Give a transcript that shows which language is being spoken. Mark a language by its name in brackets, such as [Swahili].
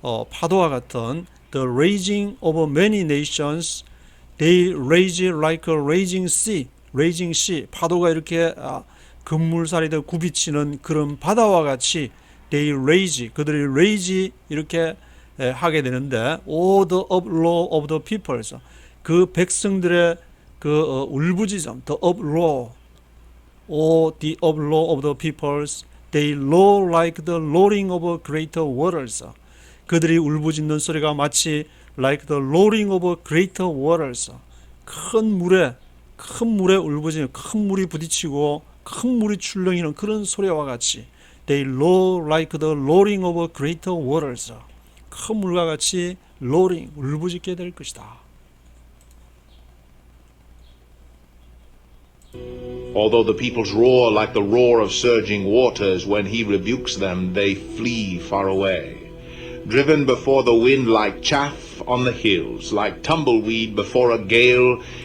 [Korean] 파도와 같은 [English] the raging of many nations, they rage like a raging sea, [Korean] 파도가 이렇게 급물살이 되고 굽이치는 그런 바다와 같이 [English] they rage, [Korean] 그들이 [English] rage [Korean] 이렇게 하게 되는데 [English] all the uproar of the peoples, [Korean] 그 백성들의 그 울부짖음, [English] the uproar, oh, the uproar of the peoples, they roar like the roaring of greater waters. [Korean] 그들이 울부짖는 소리가 마치 [English] like the roaring of greater waters. [Korean] 큰 물에 울부짖는 큰 물이 부딪히고 큰 물이 출렁이는 그런 소리와 같이 [English] they roar like the roaring of greater waters. [Korean] 큰 물과 같이 roaring 울부짖게 될 것이다. [English] Although the peoples roar like the roar of surging waters, when he rebukes them, they flee far away. Driven before the wind like chaff on the hills, like tumbleweed before a gale.